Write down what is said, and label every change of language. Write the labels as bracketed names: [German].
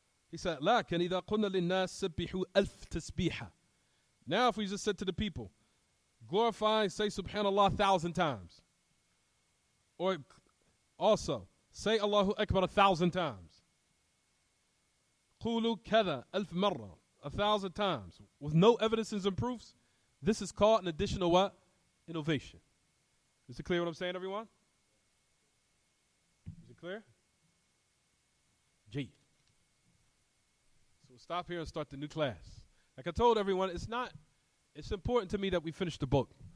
[English] He said, [Arabic] لكن إذا قلنا للناس سبحوا ألف تسبيحة. [English] Now if we just said to the people, glorify, say subhanallah 1,000 times. Or also, say Allahu Akbar 1,000 times. [Arabic] قولوا كذا ألف مرة, [English] 1,000 times. With no evidences and proofs, this is called an additional what? Innovation. Is it clear what I'm saying, everyone? Is it clear? G. So we'll stop here and start the new class. Like I told everyone, it's important to me that we finish the book.